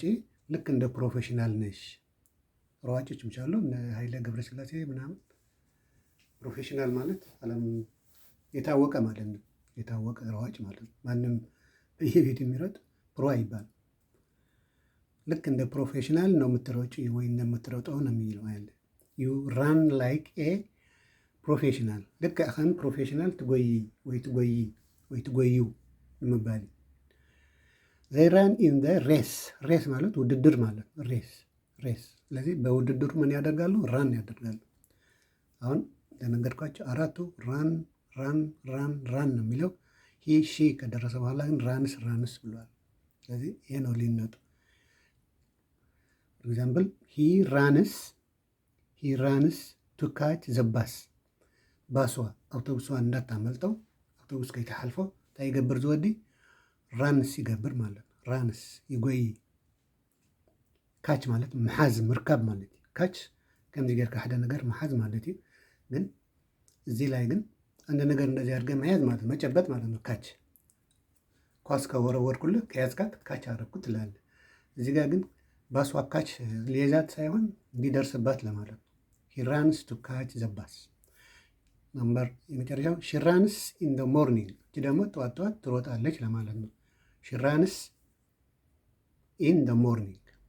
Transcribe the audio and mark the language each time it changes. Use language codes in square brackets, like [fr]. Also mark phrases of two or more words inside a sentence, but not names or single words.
[am] ልክ እንደ ፕሮፌሽናል ነሽ። ሯጮች ምቻሉ እነ ኃይለ ገብረስላሴ ምናምን። ፕሮፌሽናል ማለት ዓለም የታወቀ ማለት ነው። የታወቀ ሯጭ ማለት ነው። ማንም በየቤት የሚሮጥ ፕሮ አይባልም። ልክ እንደ ፕሮፌሽናል ነው የምትሮጪ ወይ እንደምትሮጠው ነው የሚለው ያለ። [en] you run like a professional። [ti] ልክ አኸን ፕሮፌሽናል ትጎይ ወይ ትጎዩ ንምባል። [en] they run in the race [am] ማለት ውድድር ማለት ሬስ። ስለዚህ በውድድሩ ምን ያደርጋሉ? ራን ያደርጋሉ። አሁን እንደነገርኳቸው አራቱ ራን ነው የሚለው። [en] he he she [am] ከደረሰ በኋላ ግን ራንስ ብሏል። ስለዚህ ይሄ ነው ልዩነቱ። [en] example he runs to catch the bus። [am] ባሷ አውቶቡሷ እንዳታመልጠው [ti] አውቶቡስ ከይተሓልፎ እንታይ ይገብር ዝወዲ ራንስ ይገብር [am] ማለት ነው። ራንስ ይጎይ። [ti] ካች ማለት መሓዝ ምርካብ ማለት እዩ። ካች ከምዚ ጌርካ ሓደ ነገር መሓዝ ማለት እዩ። ግን እዚ ላይ [am] ግን አንድ ነገር እንደዚህ አድርገህ መያዝ ማለት ነው፣ መጨበጥ ማለት ነው። ካች ኳስ ከወረወርኩልህ ከያዝካት ካች አደረግኩት ትላለህ። እዚህ ጋር ግን ባሷ ካች ሊይዛት ሳይሆን እንዲደርስባት ለማለት ነው። [en] he runs to catch the bus። [am] ነምበር የመጨረሻው [en] she runs in the morning። [am] እቺ ደግሞ ጠዋት ጠዋት ትሮጣለች ለማለት ነው። [en] she runs in the morning።